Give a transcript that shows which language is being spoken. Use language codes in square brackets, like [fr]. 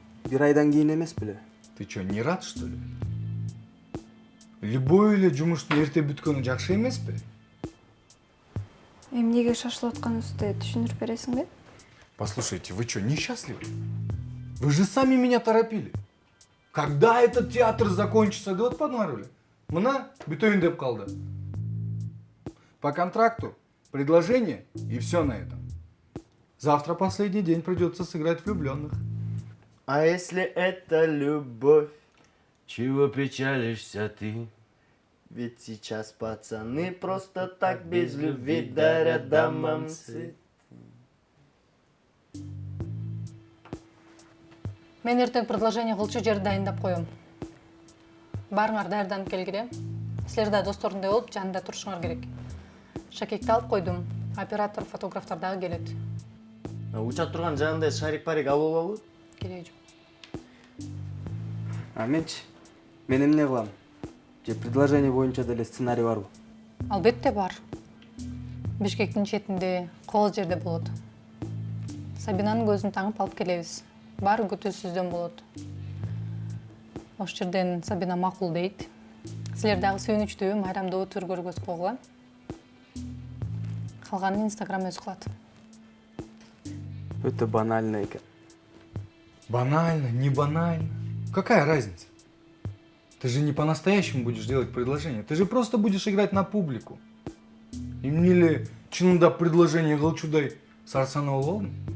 [ky] Бир айдан кийин эмес беле? [ru] Ты что, не рад, что ли? [ky] Любой эле жумуштун эрте бүткөнү жакшы эмеспи? Эмнеге шашылып атканыбызды түшүндүрүп бересиңби? [ru] Послушайте, вы что, несчастливы? Вы же сами меня торопили. Когда этот театр закончится, деп подмарывали. [ky] Мына бүтөйүн деп калды. [ru] По контракту предложение и все на этом. Завтра последний день придется сыграть влюбленных. А если это любовь, чего печалишься ты? Ведь сейчас пацаны просто так без любви дарят дамам цветы. [ky] Мен эртең предложение кылчу жерди дайындап коем. Барыңар даярданып келгиле. Силер да досторундай болуп жанында турушуңар керек. Шакекти алып койдум. Оператор, фотографтар дагы келет. Уча турган жанында шарик-парик алып алабы? Кереги жок. Менчи, мен эмне кылам? Же предложение боюнча деле сценарий барбы? Албетте бар. Бишкектин четинде, кол жерде болот. Сабинанын көзүн таңып алып келебиз. Баары күтүүсүздөн болот. Ош жерден Сабина макул дейт. Силер дагы сүйүнүчтүү, майрамдуу түр көргөз койгула. Калганын Инстаграм өзү кылат. Өтө банально экен. [ru] Банально, не банально. Какая разница? Ты же не по-настоящему будешь делать предложение. Ты же просто будешь играть на публику. [ky] Эмнеле чынында предложение кылчудай сарсанаа болбодум?